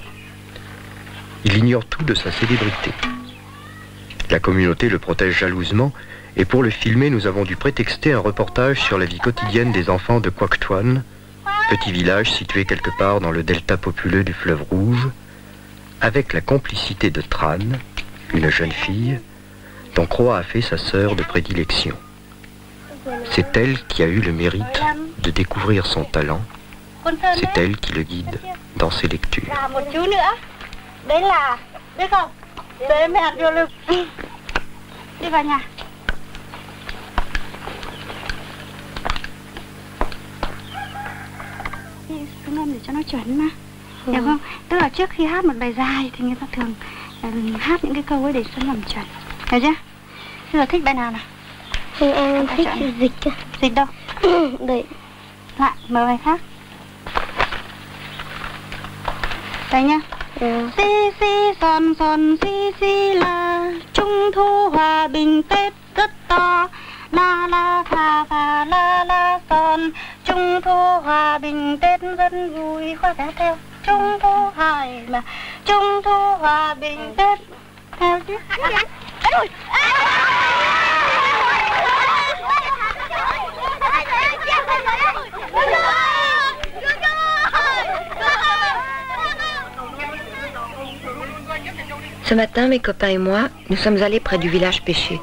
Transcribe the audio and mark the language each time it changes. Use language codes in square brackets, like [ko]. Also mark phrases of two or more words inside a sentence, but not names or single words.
[fr] Il ignore tout de sa célébrité. La communauté le protège jalousement et pour le filmer, nous avons dû prétexter un reportage sur la vie quotidienne des enfants de Quoc Tuan, petit village situé quelque part dans le delta populeux du fleuve Rouge, avec la complicité de Tran, une jeune fille, dont Croix a fait sa sœur de prédilection. C'est elle qui a eu le mérite de découvrir son talent. C'est elle qui le guide dans ses lectures. [vi] Ngâm để cho nó chuẩn mà, hiểu không? Tức là trước khi hát một bài dài thì người ta thường hát những cái câu ấy để cho làm chuẩn, hiểu chưa? Bây giờ thích bài nào nào? Thì em thích dịch. Dịch đâu? Đấy. Lại mở bài khác. Đây nhá. Si si son son si si là Trung thu hòa bình Tết rất to. La la pha pha la la son Trung thu hòa bình Tết rất vui. Khoa cả theo Trung thu hài mà Trung thu hòa bình Tết theo chứ. [fr] Ce matin, mes copains et moi, nous sommes allés près du village pêcher.